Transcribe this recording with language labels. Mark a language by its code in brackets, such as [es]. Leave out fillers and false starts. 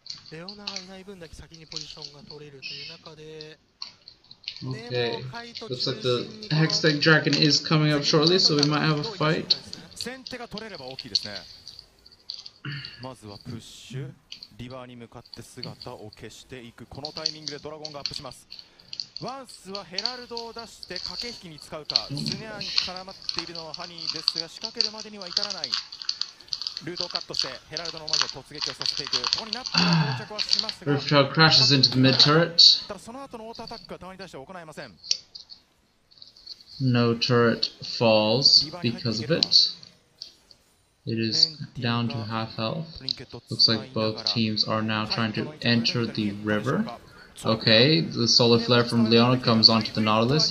[ja] レオナがいない分だけ先にポジションが取れるという中で、 [en] Okay, looks like the Hextech Dragon is coming up shortly, so we might have a fight. [ja] 先手が取れれば大きいですね。まずはプッシュ、リバーに向かって姿を消していく。このタイミングでドラゴンがアップします。ワンスはヘラルドを出して駆け引きに使うか。スネアに絡まっているのはハニーですが、仕掛けるまでには至らない。ルートをカットしてヘラルドのまずは突撃をさせていく。ここにナップが到着はしますが、 [en] Rooftop crashes into the mid turret. [ja] ただその後のオートアタックは弾に対しては行えません。 [en] No turret falls because of it. It is down to half health. Looks like both teams are now trying to enter the river. Okay, the solar flare from Leona comes onto the Nautilus.